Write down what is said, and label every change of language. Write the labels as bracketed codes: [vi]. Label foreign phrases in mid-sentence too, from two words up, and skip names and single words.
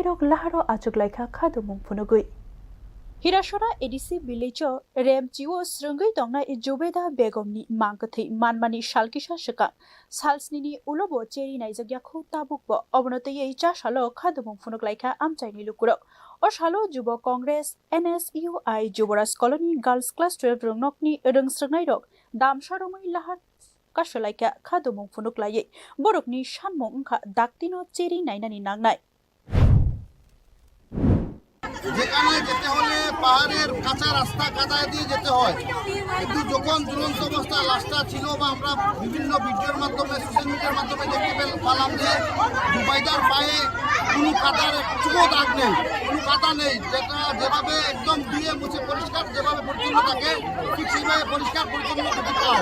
[trp] rok laharo achuklaika khadumung phunugui Hirashora ADC village Remchiwo Srungai Tongnai Jubeda Begomni Mankathi Manmani Shalkisha Shika Salsnini Ulobo Cheri Naizagyaku Tabukbo Obonote Cha Shalo Khadumung Funuklaika Amchaini Lukuro or Shalo Jubo Congress NSUI Juboras Colony Girls Class 12 Rungnokni Swrwngnai Rok Dam Sharomai Lahar Kashalaika Khadumung Funuklaye Borokni Shanmong Daktino Cheri Nainani Nagnai [bn] যেখানে যেতে হলে পাহাড়ের কাঁচা রাস্তা কাদায় দিয়ে যেতে হয় কিন্তু যখন ঝুলন্ত অবস্থা লাশটা ছিল বা আমরা বিভিন্ন ভিডিওর মাধ্যমে সোশ্যাল মিডিয়ার মাধ্যমে দেখতে পেলাম যে জুবাইদার পায়ে কোনো কাদার একটুও দাগ নেই, কোনো কাদা নেই, যেটা যেভাবে একদম ধুয়ে মুছে পরিষ্কার যেভাবে পরিচ্ছন্ন থাকে ঠিক সেইভাবে পরিষ্কার পরিচ্ছন্ন করতে পাও।